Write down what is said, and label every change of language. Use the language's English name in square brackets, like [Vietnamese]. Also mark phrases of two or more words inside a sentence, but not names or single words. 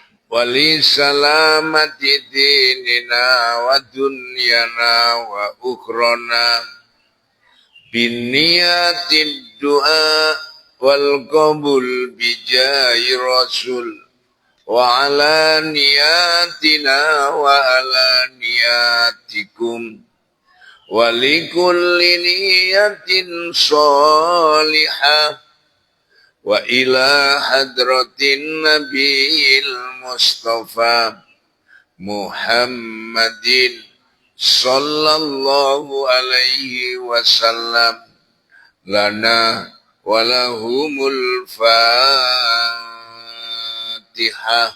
[Arabic] ولسلامة ديننا ودنيانا وأخرانا بنية الدعاء والقبول بجاه الرسول وعلى نيتنا وعلى نيتكم ولكل نية صالحة وإلى حضرة النبي المصطفى محمد صلى الله عليه وسلم لنا ولهم الفاتحة.